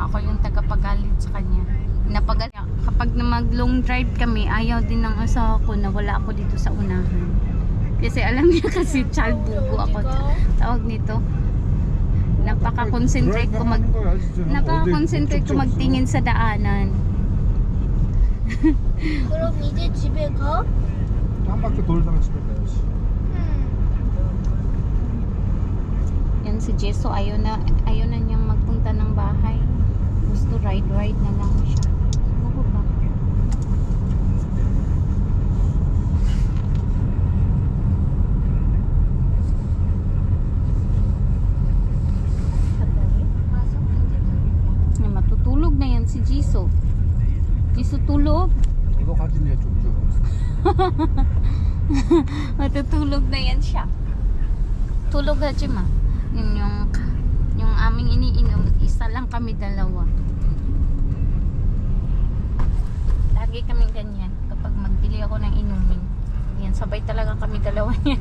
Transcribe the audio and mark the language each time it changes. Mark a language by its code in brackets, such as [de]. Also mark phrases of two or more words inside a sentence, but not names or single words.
[tl] Ako yung tagapagalit sa kanya. Kapag na mag- [en] long drive [tl] kami, ayaw din ng asawa ko na wala ako dito sa unahan. Kasi alam niya kasi chalbugo ako. Tawag nito. Napaka-concentrate ko magtingin sa daanan. [ko] 그럼 이제 집에 가? 한 바퀴 돌다가 집에 가야지. [tl] Yan si Jeso, ayaw na niyang magpunta ng bahay. Gusto ride na lang siya. Ako ba? Matutulog na yan si Jeso. Jeso tulog. [ko] 너도 가진 애 좀 줘. [tl] Matutulog na yan siya. Tulog ha, Jima. Yung aming iniinom, isa lang kami dalawa. Lagi kami ganyan. Kapag magbili ako ng inumin. Yan, sabay talaga kami dalawa yan.